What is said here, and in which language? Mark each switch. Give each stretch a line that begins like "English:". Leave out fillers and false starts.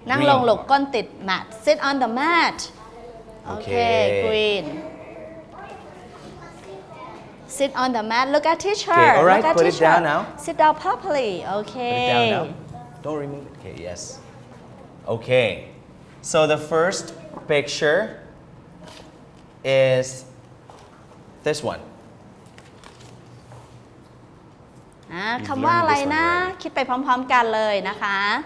Thai: นั่งลงหลบก้นติด mat
English: sit on the mat Okay. green sit on the mat look at teacher Okay, all right, look at put it teacher down now. sit down properly okay Put it down now. Don't remove it. Okay, yes. Okay. So the first picture is this one.
Thai: คำว่าอะไรนะคิดไปพร้อมๆกันเลยนะคะ